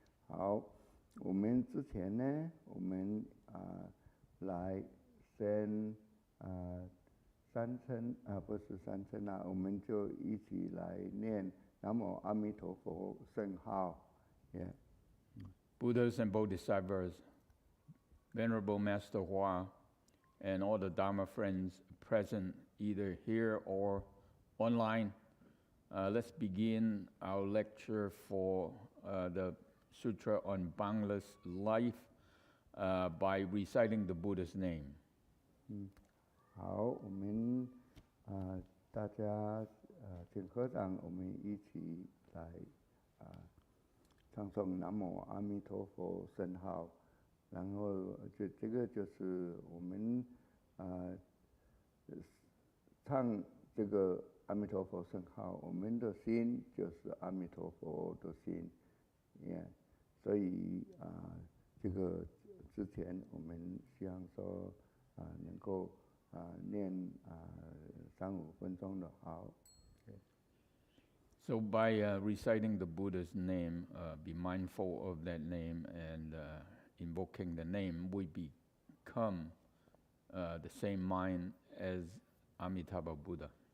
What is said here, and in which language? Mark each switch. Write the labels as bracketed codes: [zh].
[zh] 好，我们之前呢，我们来先三称不是三称我们就一起来念南无阿弥陀佛圣号。 [en] Yeah. Buddhas and Bodhisattvas, Venerable Master Hua, and all the Dharma friends present either here or online, let's begin our lecture for the Sutra on boundless life by reciting the Buddha's name. [zh] 好，我们大家请合掌，我们一起来唱诵南无阿弥陀佛圣号，然后这个就是我们唱这个阿弥陀佛圣号，我们的心就是阿弥陀佛的心，所以这个之前我们希望说能够念3-5分钟的好。 [en] So by reciting the Buddha's name, be mindful of that name and invoking the name, we become the same mind as Amitabha Buddha.